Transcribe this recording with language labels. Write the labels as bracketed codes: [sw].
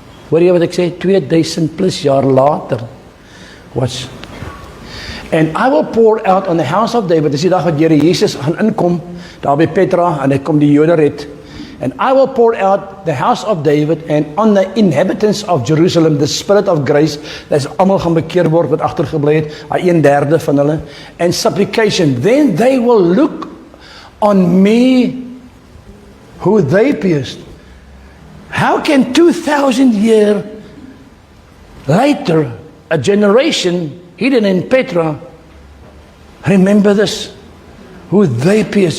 [af] Hoor jy wat ek sê? 2000 plus jaar later. Watch. [en] And I will pour out on the house of David. [af] Dis die dag wat Here Jesus gaan inkom, daar by Petra, en hy kom die Jode red. [en] And I will pour out the house of David and on the inhabitants of Jerusalem the spirit of grace. [af] That's almal gaan bekeer word wat agtergebly het, 1/3 van hulle. [en] And supplication. Then they will look on me who they pierced. How can 2000 years later a generation hidden in Petra remember this? Who they pierced.